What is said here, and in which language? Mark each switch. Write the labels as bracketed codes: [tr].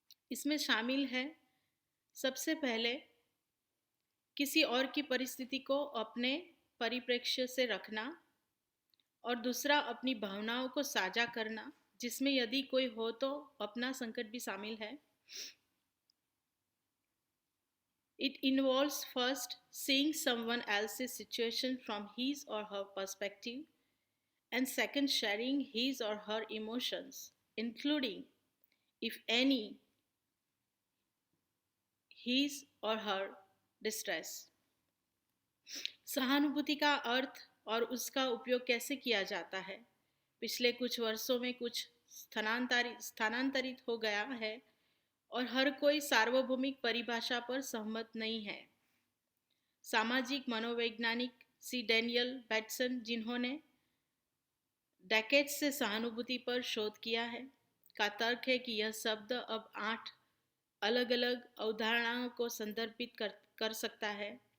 [hi] इसमें शामिल है सबसे पहले किसी और की परिस्थिति को अपने परिप्रेक्ष्य से रखना, और दूसरा अपनी भावनाओं को साझा करना, जिसमें यदि कोई हो तो अपना संकट भी शामिल है। [en] It involves first seeing someone else's situation from his or her perspective, and second sharing his or her emotions, including, if any, his or her distress. [hi] सहानुभूति का अर्थ और उसका उपयोग कैसे किया जाता है पिछले कुछ वर्षों में कुछ स्थानांतरित हो गया है, और हर कोई सार्वभौमिक परिभाषा पर सहमत नहीं है। सामाजिक मनोवैज्ञानिक सी डैनियल बैटसन, जिन्होंने डेकेड्स से सहानुभूति पर शोध किया है, का तर्क है कि यह शब्द अब 8 अलग अलग अवधारणाओं को संदर्भित कर सकता है।